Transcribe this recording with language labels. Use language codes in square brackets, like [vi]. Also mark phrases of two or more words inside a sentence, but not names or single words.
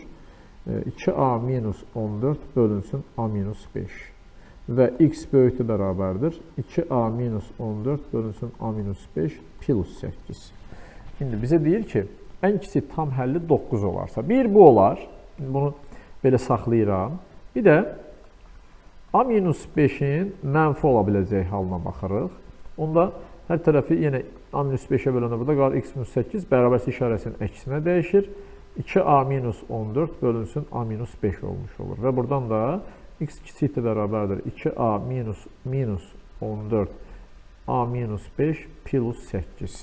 [az] 2a minus 14 bölünsün a minus 5 və x böyükdür bərabərdir 2a minus 14 bölünsün a minus 5 plus 8. İndi bizə deyir ki, ən kiçik tam həlli 9 olarsa, bir bu olar, bunu belə saxlayıram. Bir də a minus 5-in mənfi ola biləcək halına baxırıq. Onda hər tərəfi yenə a minus 5-ə böləndə burada qalır x minus 8 bərabərsi işarəsinin əksinə dəyişir. 2a minus 14 bölünsün a minus 5 olmuş olur. Və buradan da x kiçikdir bərabərdir 2a minus 14 a minus 5 plus 8.